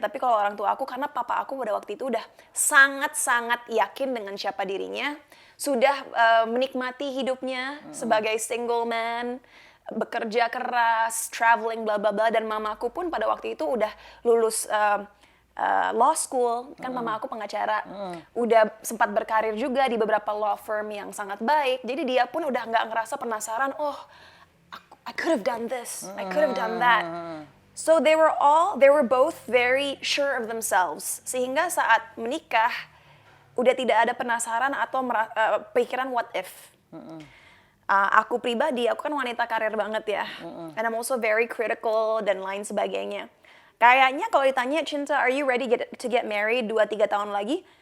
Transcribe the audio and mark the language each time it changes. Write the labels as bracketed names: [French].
[Indonesian] Tapi kalau orang tua aku, karena papa aku pada waktu itu udah sangat-sangat yakin dengan siapa dirinya, sudah menikmati hidupnya sebagai single man, bekerja keras, traveling, bla bla bla. Dan mamaku pun pada waktu itu udah lulus law school, kan mama aku pengacara, udah sempat berkarir juga di beberapa law firm yang sangat baik. Jadi dia pun udah nggak ngerasa penasaran, [English] oh, I could have done this, I could have done that. So they were both very sure of themselves. [Indonesian] Sehingga saat menikah, udah tidak ada penasaran atau pikiran what if. Aku pribadi, aku kan wanita karir banget ya. [English] And I'm also very critical [Indonesian] dan lain sebagainya. Kayaknya kalau ditanya, Cinta, [English] are you ready to get married [Indonesian] 2-3 tahun lagi?